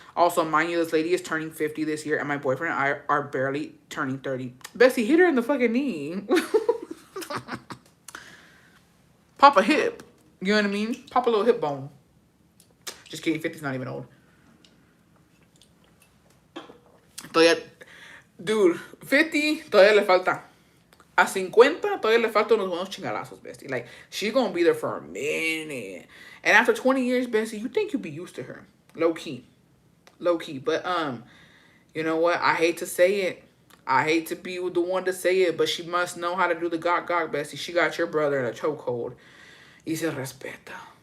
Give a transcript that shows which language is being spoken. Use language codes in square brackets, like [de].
[en] Also, mind you, this lady is turning 50 this year, and my boyfriend and I are barely turning 30. Bessie, hit her in the fucking knee. Pop a hip. You know what I mean? Pop a little hip bone. Just kidding, 50's not even old. [es] Todavía, dude, 50 todavía le falta. A 50 todavía le falta unos buenos chingalazos, bestie. [en] Like, she's gonna be there for a minute. And after 20 years, bestie, you think you'll be used to her. Low key. Low key. But, you know what? I hate to say it. I hate to be the one to say it, but she must know how to do the gawk, bestie. She got your brother in a chokehold. [es] Y se respeta.